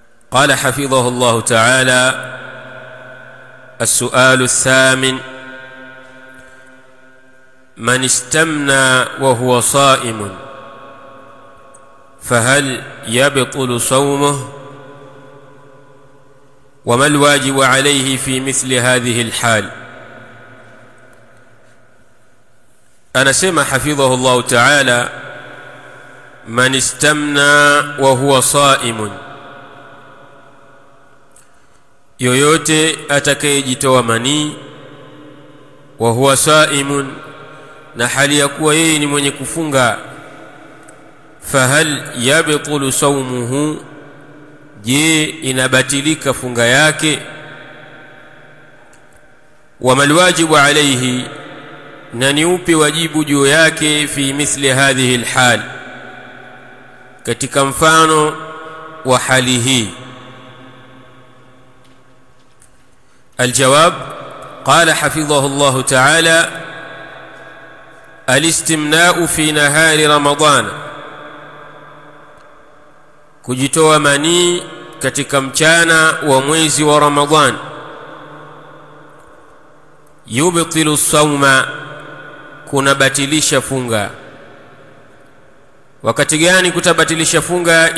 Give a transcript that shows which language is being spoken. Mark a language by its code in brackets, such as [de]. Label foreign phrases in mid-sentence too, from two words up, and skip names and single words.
[ar] قال حفظه الله تعالى: السؤال الثامن: من استمنى وهو صائم فهل يبطل صومه؟ وما الواجب عليه في مثل هذه الحال؟ أنا سمع حفظه الله تعالى: من استمنى وهو صائم، [sw] yoyote atakayejitoa manii [ar] وهو صائم, [sw] na hali ya kuwa yeye ni mwenye kufunga, [ar] فهل يبطل صومه, [sw] je inabatilika funga yake? [ar] وما الواجب عليه, [sw] na ni upi wajibu juu yake [ar] في مثل هذه الحال, [sw] katika mfano wa hali hii. [ar] الجواب: قال حفظه الله تعالى: الاستمناء في نهار رمضان، [sw] kujitoa manii katika mchana wa mwezi wa Ramadhan, [ar] يبطل الصوم, [sw] kunabatilisha funga. Wakati gani kutabatilisha funga?